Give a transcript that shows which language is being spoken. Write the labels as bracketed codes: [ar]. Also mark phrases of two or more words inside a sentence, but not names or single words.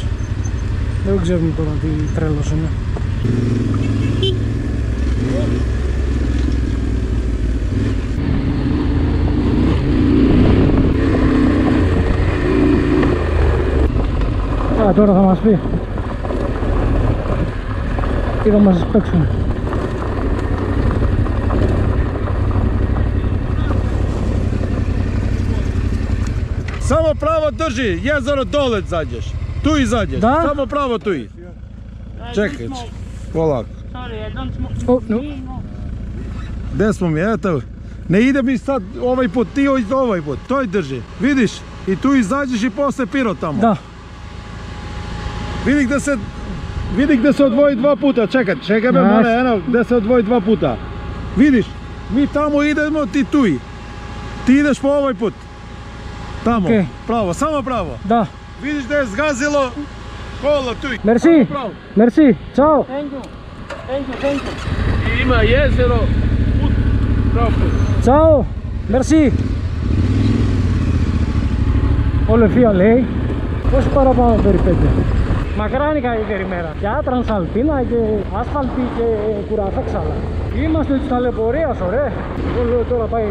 [el] Δεν ξέρουμε τώρα τι τρέλος είναι. Τώρα θα μας πει τι θα μας παίξουν. [sr] Samo pravo drži, jezero dole zađeš. Tu izađeš, Da? samo pravo tu i. Čekaj, polako. [en] Sorry, I don't smoke. Oh, no. [sr] Gdje smo mi, eto. Ne ide mi sad ovaj put, ti ovaj put, to drži. Vidiš, i tu izađeš i posle Pirot tamo. Da. Vidi gdje se odvoji dva puta, čekaj me more, eno, gdje se odvoji dva puta. Vidiš, mi tamo idemo, ti tu i. Ti ideš po ovaj put. Tamo, [en] Okay. [sr] pravo, samo pravo. Da. Vidiš da je zgazilo kolo tu i. [fr] Merci. [sr] Pravo. [fr] Merci. Ciao. [en] Thank you. Thank you, thank you. [sr] Ima jezero, put, pravo put. [it] Ciao. [el] Merci. Όλο φία λέει. Πόσο παραπάνω περιπέτεια. Μακράν η καλύτερη μέρα. Για Τρανσαλπίνα και άσφαλτη και κουραφέξαλα. Είμαστε της ταλαιπωρίας, ωραία. Εγώ λέω τώρα πάει.